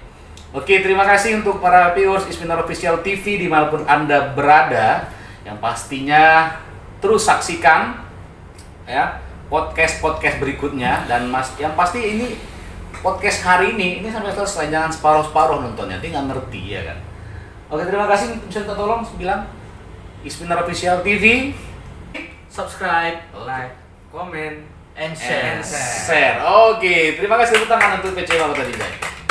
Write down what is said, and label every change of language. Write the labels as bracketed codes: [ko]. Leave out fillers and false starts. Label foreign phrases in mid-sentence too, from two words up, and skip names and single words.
[id] Oke, terima kasih untuk para viewers Isminar Official TV dimanapun Anda berada. Yang pastinya terus saksikan ya podcast berikutnya. Dan Mas, yang pasti ini podcast hari ini sampai selesai, jangan separuh-separuh nontonnya, nanti nggak ngerti ya kan. Oke, terima kasih. Bisa minta tolong bilang Isminar Official TV, Subscribe, [en] Like, comment, and share. share. [id] Oke, terima kasih, tepuk tangan untuk PC Kota Binjai.